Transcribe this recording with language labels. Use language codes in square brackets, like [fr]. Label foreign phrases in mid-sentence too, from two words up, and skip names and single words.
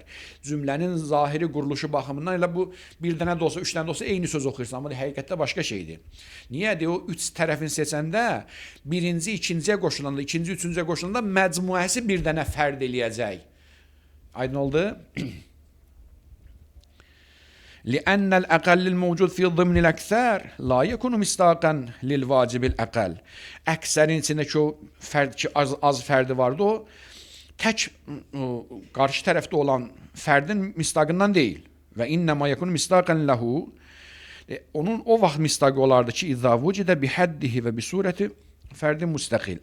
[az] Cümlənin zahiri quruluşu baxımından elə bu bir dənə də olsa, 3 dənə də olsa eyni söz oxuyursan, amma həqiqətdə başqa şeydir. Niyə? O 3 tərəfin seçəndə birinci, ikinciyə qoşulanda, ikinci, üçüncüyə qoşulanda məcmuəsi bir dənə fərd eləyəcək. Aydın oldu? [ar] لأن الأقل الموجود في ضمن الأكثر لا يكون مصداقا للواجب الأقل. [az] Əksərin içindəki o fərd ki az fərdi vardı, o tək qarşı tərəfdə olan fərdin misdaqından deyil. [ar] وإنما يكون مصداقا له. [az] Onun o vaxt misdaqı olardı ki, [ar] إذا وجد بحده وبصورة فرد مستقل.